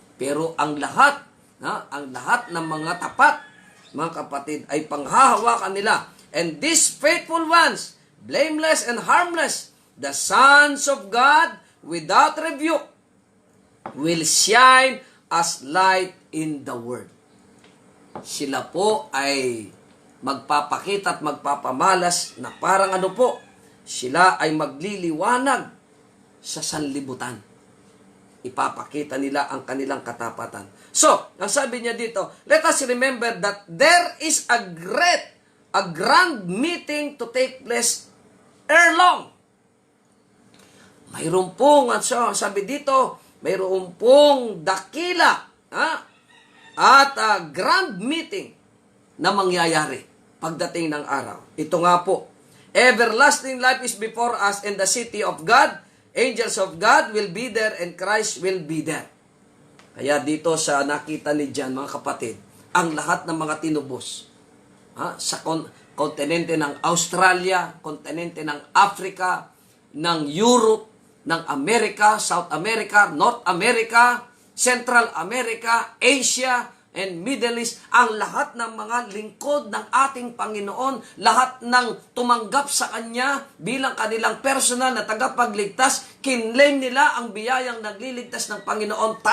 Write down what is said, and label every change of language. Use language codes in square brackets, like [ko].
[tl] Pero ang lahat ng mga tapat, mga kapatid, ay panghahawakan nila. [en] And these faithful ones, blameless and harmless, the sons of God, without rebuke, will shine as light in the world. [tl] Sila po ay magpapakita at magpapamalas na parang ano po, sila ay magliliwanag sa sanlibutan. Ipapakita nila ang kanilang katapatan. [en] So, [tl] ang sabi niya dito, [en] let us remember that there is a grand meeting to take place ere long. [tl] Mayroon pong, sabi dito, mayroon pong dakila at [en] grand meeting [tl] na mangyayari pagdating ng araw. Ito nga po, [en] everlasting life is before us in the city of God. Angels of God will be there and Christ will be there. [tl] Kaya dito sa nakita ni John, mga kapatid, ang lahat ng mga tinubos sa kontinente ng Australia, kontinente ng Africa, ng Europe, ng Amerika, South America, North America, Central America, Asia, and Middle East, ang lahat ng mga lingkod ng ating Panginoon, lahat ng tumanggap sa Kanya bilang kanilang personal na tagapagligtas, kinlaim nila ang biyayang nagliligtas ng Panginoon.